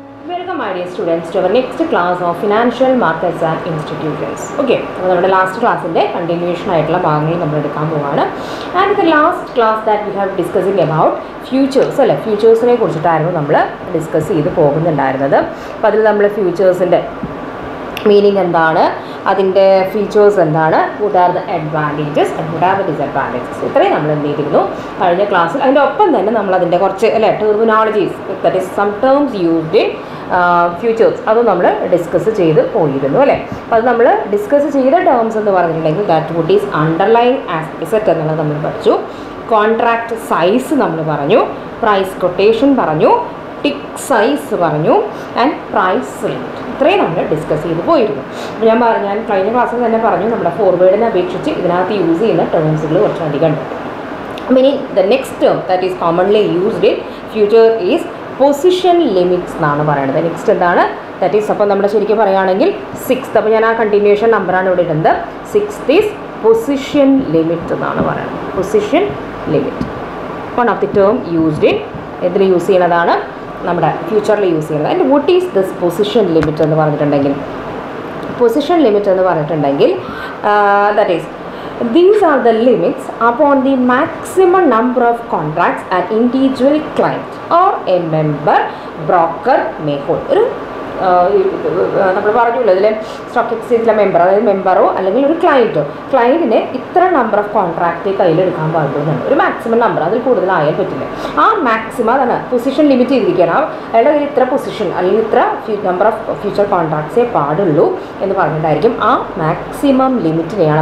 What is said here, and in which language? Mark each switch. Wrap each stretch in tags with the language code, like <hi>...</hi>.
<en>Welcome my dear students to our next class of Financial Markets and Institutions. Okay, our last class in the continuation</en> <ml>ആയിട്ടുള്ള ഭാഗങ്ങൾ നമ്മൾ എടുക്കാൻ പോവാണ്.</ml> <en>And the last class that we have discussing about futures</en> <ml>അല്ലേ, ഫ്യൂച്ചേഴ്സിനെ കുറിച്ചിട്ടായിരുന്നു നമ്മൾ discuss ചെയ്ത് പോകുന്നുണ്ടായിരുന്നത്. അപ്പോൾ അതിൽ നമ്മൾ ഫ്യൂച്ചേഴ്സിൻ്റെ മീനിങ് എന്താണ്, അതിൻ്റെ ഫീച്ചേഴ്സ് എന്താണ്,</ml> <en>what are the advantages and what are the disadvantages,</en> <ml>ഇത്രയും നമ്മൾ എന്ത് ചെയ്തിരുന്നു കഴിഞ്ഞ ക്ലാസ്സിൽ. അതിൻ്റെ ഒപ്പം തന്നെ നമ്മൾ അതിൻ്റെ കുറച്ച് അല്ലേ terminologies,</ml> <en>that is some terms used in futures,</en> <ml>അത് നമ്മൾ ഡിസ്കസ് ചെയ്ത് പോയിരുന്നു അല്ലേ. അപ്പോൾ അത് നമ്മൾ ഡിസ്കസ് ചെയ്ത ടേംസ് എന്ന് പറഞ്ഞിട്ടുണ്ടെങ്കിൽ</ml> <en>that would is underlying asset</en> <ml>എന്നുള്ളത് നമ്മൾ പഠിച്ചു, കോൺട്രാക്റ്റ് സൈസ് നമ്മൾ പറഞ്ഞു, പ്രൈസ് കൊട്ടേഷൻ പറഞ്ഞു, ടിക്ക് സൈസ് പറഞ്ഞു, ആൻഡ് പ്രൈസ് ലിമിറ്റ്, ഇത്രയും നമ്മൾ ഡിസ്കസ് ചെയ്ത് പോയിരുന്നു. അപ്പോൾ ഞാൻ കഴിഞ്ഞ ക്ലാസ്സിൽ തന്നെ പറഞ്ഞു നമ്മുടെ ഫോർവേഡിനെ അപേക്ഷിച്ച് ഇതിനകത്ത് യൂസ് ചെയ്യുന്ന ടേംസുകൾ കുറച്ചധികം ഉണ്ട്.</ml> <en>ഇനി the next term that is commonly used in future is position limits</en> <ml>എന്നാണ് പറയുന്നത്. നെക്സ്റ്റ് എന്താണ്, ദാറ്റ് ഈസ് അപ്പോൾ നമ്മുടെ ശരിക്കും പറയുകയാണെങ്കിൽ സിക്സ്ത്, അപ്പോൾ ഞാൻ ആ കണ്ടിന്യൂഷൻ നമ്പറാണ് ഇവിടെ ഇടുന്നത്. സിക്സ്ത് ഈസ് പൊസിഷൻ ലിമിറ്റ് എന്നാണ് പറയുന്നത്. Position limit one of the term used in ഇതിൽ യൂസ് ചെയ്യുന്നതാണ്, നമ്മുടെ ഫ്യൂച്ചറിൽ യൂസ് ചെയ്യുന്നത്.</ml> <en>and what is this position limit</en> <ml>എന്ന് പറഞ്ഞിട്ടുണ്ടെങ്കിൽ, പൊസിഷൻ ലിമിറ്റ് എന്ന് പറഞ്ഞിട്ടുണ്ടെങ്കിൽ</ml> <en>That is these are the limits upon the maximum number of contracts an individual client or a member broker may hold.</en> <ml>ഒരു നമ്മൾ പറഞ്ഞില്ല ഇതിൽ സ്റ്റോക്ക് എക്സ്ചേഞ്ചിലെ മെമ്പർ, അതായത് മെമ്പറോ അല്ലെങ്കിൽ ഒരു ക്ലയൻറ്റിന് ഇത്ര നമ്പർ ഓഫ് കോൺട്രാക്റ്റ് കയ്യിലെടുക്കാൻ പാടുള്ളൂ, ഒരു മാക്സിമം നമ്പർ, അതിൽ കൂടുതലായാൽ പറ്റില്ല. ആ മാക്സിമം അതാണ് പൊസിഷൻ ലിമിറ്റ് ചെയ്തിരിക്കുകയാണ്. അയാളുടെ കയ്യിൽ ഇത്ര പൊസിഷൻ അല്ലെങ്കിൽ ഇത്ര നമ്പർ ഓഫ് ഫ്യൂച്ചർ കോൺട്രാക്ട്സേ പാടുള്ളൂ എന്ന് പറഞ്ഞിട്ടായിരിക്കും ആ മാക്സിമം ലിമിറ്റിനെയാണ്.</ml>